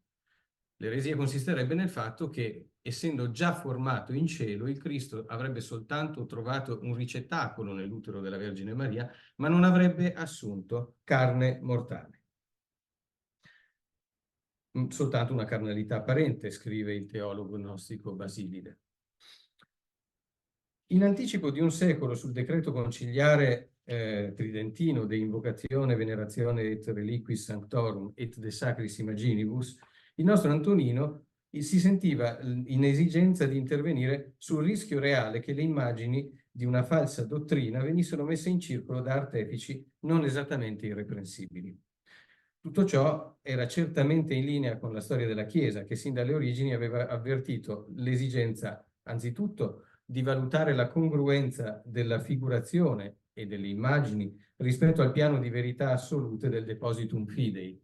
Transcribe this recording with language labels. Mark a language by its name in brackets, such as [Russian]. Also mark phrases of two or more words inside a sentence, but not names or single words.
[Italian] L'eresia consisterebbe nel fatto che, essendo già formato in cielo, il Cristo avrebbe soltanto trovato un ricettacolo nell'utero della Vergine Maria, ma non avrebbe assunto carne mortale. Soltanto una carnalità apparente, scrive il teologo gnostico Basilide. In anticipo di un secolo sul decreto conciliare tridentino de invocazione, venerazione et reliquis sanctorum et de sacris imaginibus, il nostro Antonino si sentiva in esigenza di intervenire sul rischio reale che le immagini di una falsa dottrina venissero messe in circolo da artefici non esattamente irreprensibili. Tutto ciò era certamente in linea con la storia della Chiesa, che sin dalle origini aveva avvertito l'esigenza, anzitutto, di valutare la congruenza della figurazione e delle immagini rispetto al piano di verità assolute del [Latin] depositum fidei.